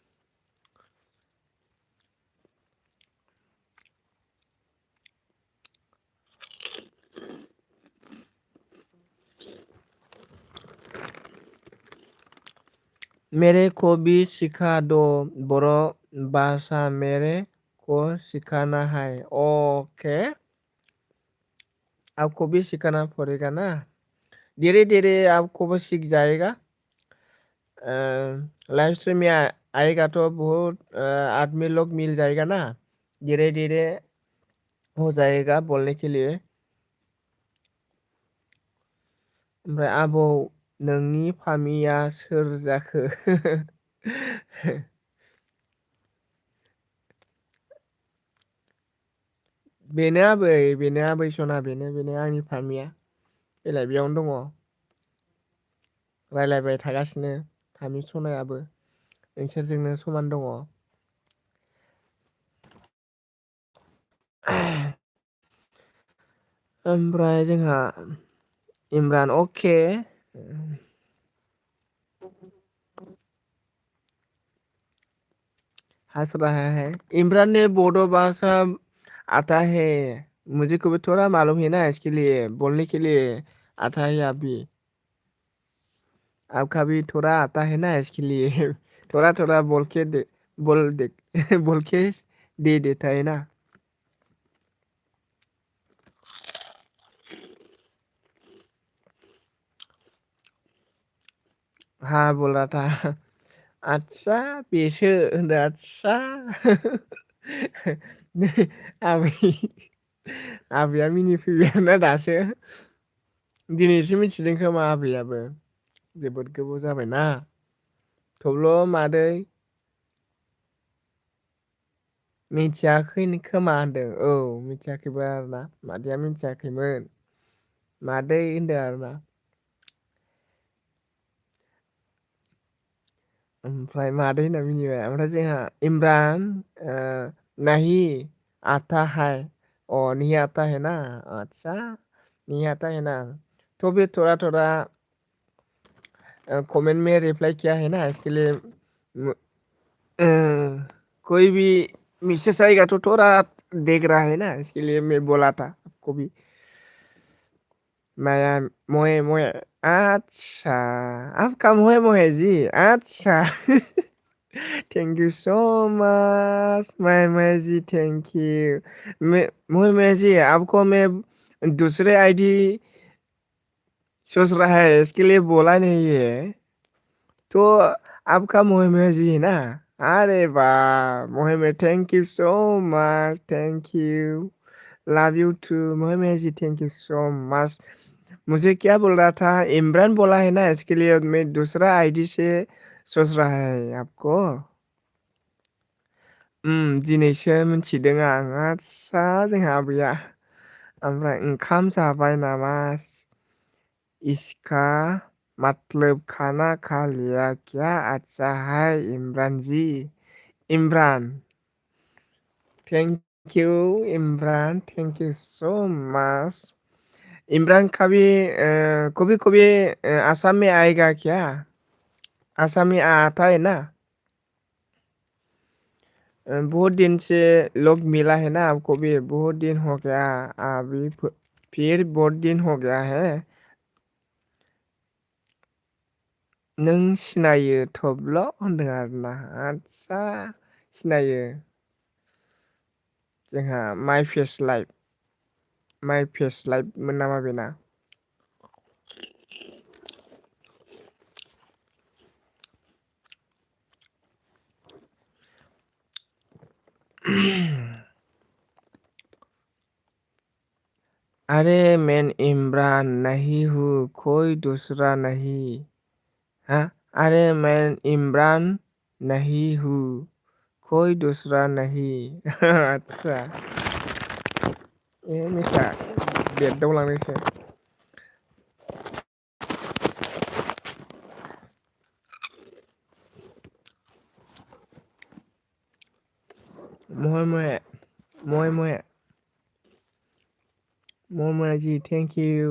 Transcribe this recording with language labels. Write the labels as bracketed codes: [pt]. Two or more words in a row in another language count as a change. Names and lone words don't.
[hi] मेरे को भी सिखा दो बड़ो भाषा मेरे को सिखाना है। ओके आपको भी सिखाना पड़ेगा ना। धीरे धीरे आपको भी सीख जाएगा। [en] live stream [hi] में आएगा तो बहुत आदमी लोग मिल जाएगा ना। धीरे धीरे हो जाएगा बोलने के लिए। [brx] ओमफ्राय आबौ नोंनि फामिया सोर जाखो? बेनो आबै सना बेनो आंनि फामिया। बेलाय बेयावनो दङ रायलायबाय थागासिनो फामि सनायाबो नोंसोरजोंनो समान दङ। ओमफ्राय जोंहा [hi] इमरान ओके हंस रहा है। इमरान ने बोडो भाषा आता है मुझे को भी थोड़ा मालूम है ना इसके लिए बोलने के लिए आता है अभी। अब कभी थोड़ा आता है ना इसके लिए थोड़ा-थोड़ा बोल दे बोल के दे देता है ना। हाँ, बोल रहा था [brx] आस्सा बेसो होनदों आस्सा आबै आबैया मिनिफैबाय आरोना दासो। दिनैसो मिथिदों खोमा आबैयाबो जोबोद गोबाव जाबायना। थब्ल' मादै मिथियाखै खोमा होनदों। औ मिथियाखैबो आरोना मादैया मिथियाखैमोन। मादै होनदों आरोना। ओमफ्राय मादै होनना मिनिबाय। ओमफ्राय जोंहा [hi] इमरान नहीं आता है। नहीं आता है ना? अच्छा नहीं आता है ना? तो भी थोड़ा-थोड़ा कमेंट में रिप्लाई किया है ना इसके लिए अ, कोई भी मैसेज आएगा तो थोड़ा देख रहा है ना इसके लिए मैं बोला था आपको भी। मैं मोए मोए अच्छा आपका मोए मोए जी अच्छा [en] thank you so much [hi] माय माय जी [en] thank you. [hi] मैं मोए मोए जी आपको मैं दूसरे आईडी सोच रहा है इसके लिए बोला नहीं है। तो आपका मोए मोए जी है ना? अरे वाह! मोए मोए [en] thank you so much thank you. love you too मोए मोए जी thank you so much. [hi] मुझे क्या बोल रहा था इमरान बोला है ना इसके लिए मैं दूसरा आईडी से सोच रहा है आपको। [brx] दिनैसो मिथिदों आं आस्सा जोंहा आबैया। ओमफ्राय ओंखाम जाबाय नामा? [hi] इसका मतलब खाना खा लिया क्या? अच्छा हाय इमरान जी। [en] इमरान thank you इमरान thank you so much. [hi] इमरान कभी-कभी असम में आएगा क्या? असम में आता है ना? बहुत दिन से लोग मिला है ना आपको भी बहुत दिन हो गया अभी फिर बहुत दिन हो गया है। [brx] नों सिनायो थब्ल' होनदों आरोना आस्सा सिनायो। जोंहा माइ फेस लाइभमोन नामा बेना? [hi] अरे मैं इमरान नहीं हूँ कोई दूसरा नहीं। हाँ? अरे मैं इमरान नहीं हूँ कोई दूसरा नहीं। [brx] आच्छा मिसा बेरदावलांदोंसो। [hi] मोए मोए मोए मोए मोए मोए जी [en] thank you.